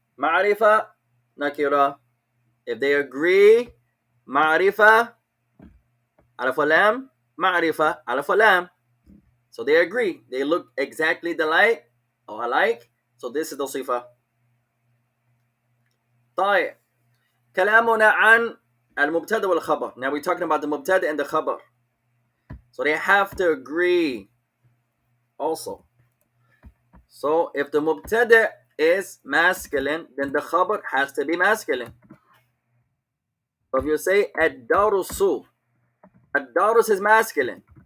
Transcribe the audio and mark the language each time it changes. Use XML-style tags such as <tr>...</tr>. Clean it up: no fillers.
<en>Ma'rifa, nakira. If they agree, ma'rifa, alif lam, ma'rifa, alif lam. So they agree. They look exactly alike or alike. So this is the sifa.</en> <ar>طيب. كلامنا عن المبتدا والخبر.</ar> <en>Now we're talking about the mubtada and the khabar. So they have to agree also. So if the mubtada is masculine, then the khabar has to be masculine. So if you say ad-darusu, ad-darus is masculine.</en>